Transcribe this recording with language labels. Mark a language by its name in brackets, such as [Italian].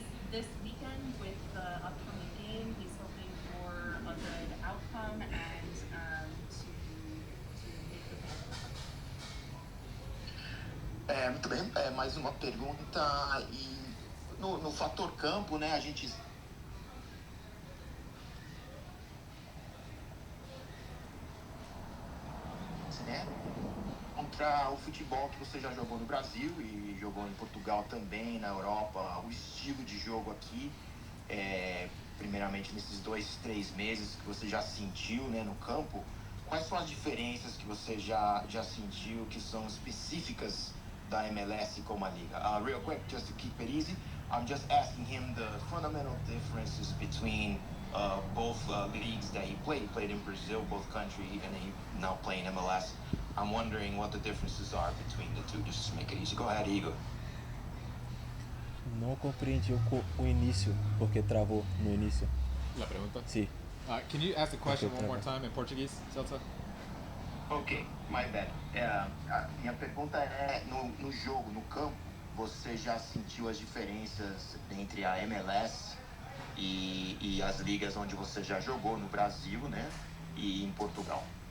[English] This weekend with the upcoming game, he's hoping for a good outcome and to make the fans happy. [Portuguese] Muito bem, mais uma pergunta. E no fator campo, né, a gente né, contra o futebol que você já jogou no Brasil e jogou em Portugal também, na Europa, o estilo de jogo aqui, primeiramente nesses 2-3 meses que você já sentiu, né, no campo, quais são as diferenças que você já sentiu que são específicas da MLS como a liga? [English] Real quick, just to keep it easy, I'm just asking him the fundamental differences between both leagues that he played in Brazil, both country, and he now playing MLS. I'm wondering what the differences are between the two, just to make it easy. Go ahead, Igor. [Portuguese] Não compreendi o início, porque travou no início. [Spanish] La pregunta? [Portuguese] Sim. [English] Can you ask the question one more time in Portuguese, Celso? Ok, my bad. [Portuguese] A minha pergunta é, no jogo, no campo, você já sentiu as diferenças entre a MLS e as ligas onde você já jogou no Brasil, né, e em Portugal?